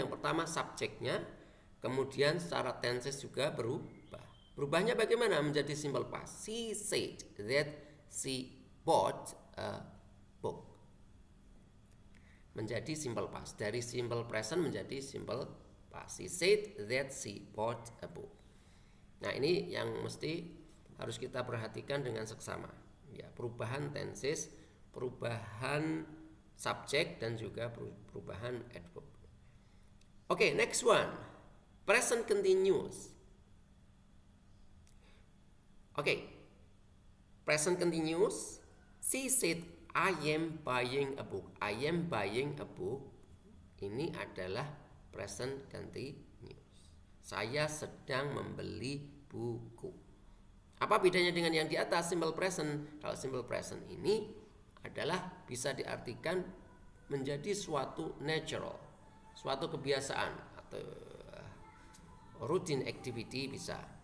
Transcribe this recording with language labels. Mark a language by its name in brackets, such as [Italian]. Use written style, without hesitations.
[Indonesian] Yang pertama subjeknya, kemudian secara tenses juga berubah. Berubahnya bagaimana menjadi simple past? [English] She said that she bought a book. [Indonesian] Menjadi simple past. Dari simple present menjadi simple past. [English] She said that she bought a book. [Indonesian] Nah, ini yang mesti harus kita perhatikan dengan seksama. Ya, perubahan tenses, perubahan subjek, dan juga perubahan adverb. Oke, [English] next one. Present continuous. Oke. Present continuous. She said, I am buying a book. I am buying a book. [Indonesian] Ini adalah present continuous. Saya sedang membeli buku. Apa bedanya dengan yang di atas, simple present? Kalau simple present ini adalah bisa diartikan menjadi suatu natural, suatu kebiasaan atau routine activity bisa.